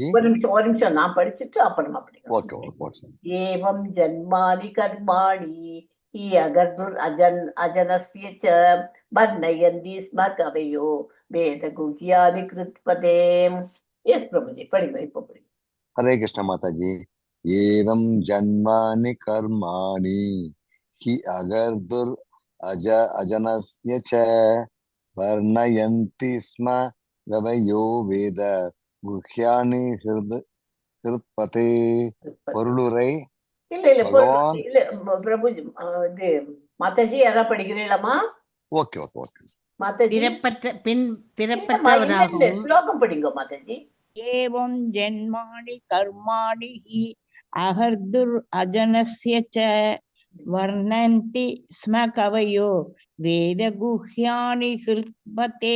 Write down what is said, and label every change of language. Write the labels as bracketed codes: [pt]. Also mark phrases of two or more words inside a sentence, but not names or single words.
[ta] ஒரு நிமிஷம் நான் படிச்சுட்டு அப்புறமா படிக்கலாம். [sa] एवं जन्मानि कर्माणि अकर्तुर् अजनस्य च वर्णयन्ति स्म कवयो वेद गुह्यानि कृत्पते. [ta] எஸ் பிரபுஜி படிங்க, இப்போ படிங்க. [hi] हरे कृष्ण माता जी। [sa] एवं जन्मानि कर्माणि हि अगर्दुर् अजनस्य च वर्णयन्ति स्म गवयो वेद गुह्यानि हृत्पते। [ta] பொருளுரை இல்ல பகவான். இல்ல பிரபுஜி, இது மாதாஜி யாரா படிக்கிறீங்களா? [en] okay okay okay. [ta] மாதாஜி பிறப்பற்றவராகவும் ஸ்லோகம் படிங்க மாதாஜி. [sa] एवं जन्माणि कर्माणि हि अकर्तुर् अजनस्य च वर्णन्ति स्म कवयो वेद गुह्यानि हृत्पते.